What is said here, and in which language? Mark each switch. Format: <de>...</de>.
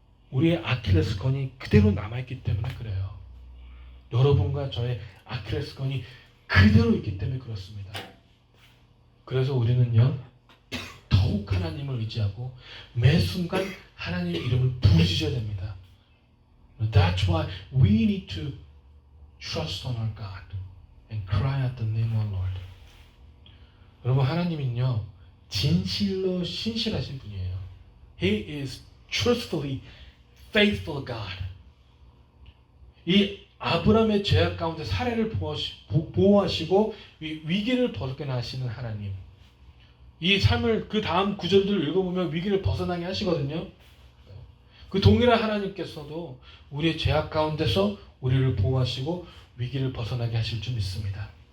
<ko>우리의 아킬레스 건이 그대로 남아있기 때문에 그래요. 여러분과 저의 아킬레스 건이 그대로 있기 때문에 그렇습니다. 그래서 우리는요 더욱 하나님을 의지하고 매 순간 하나님의 이름을 부르셔야 됩니다.</ko> <en>That's why we need to trust on our God and cry out the name of our Lord.</en> <ko>여러분 하나님은요 진실로 신실하신 분이에요.</ko> <en>He is truthfully faithful God.</en> <ko>이 아브라함의 죄악 가운데 사례를 보호하시고 위기를 벗어나게 하시는 하나님. 이 삶을 그 다음 구절들을 읽어보면 위기를 벗어나게 하시거든요. 그 동일한 하나님께서도 우리의 죄악 가운데서 우리를 보호하시고 위기를 벗어나게 하실 줄 믿습니다.</ko>